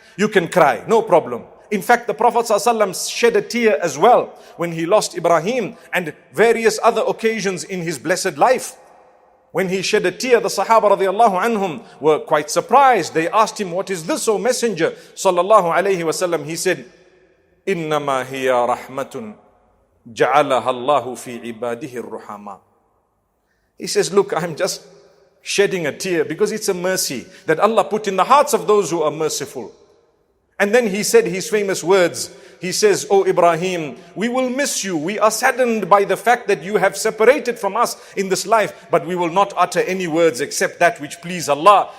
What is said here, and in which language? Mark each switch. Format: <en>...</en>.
<en>You can cry, no problem. In fact, the Prophet ﷺ shed a tear as well when he lost Ibrahim and various other occasions in his blessed life. When he shed a tear, the Sahaba radiallahu anhum were quite surprised. They asked him, what is this, O Messenger?</en> <ar>Sallallahu alayhi wasallam. He said, إِنَّمَا هِيَ رَحْمَةٌ جَعَلَهَا اللَّهُ فِي عِبَادِهِ الرُّحَمَا.</ar> <en>He says, look, I'm just shedding a tear because it's a mercy that Allah put in the hearts of those who are merciful. And then he said his famous words. He says, O Ibrahim, we will miss you. We are saddened by the fact that you have separated from us in this life, but we will not utter any words except that which please Allah.</en>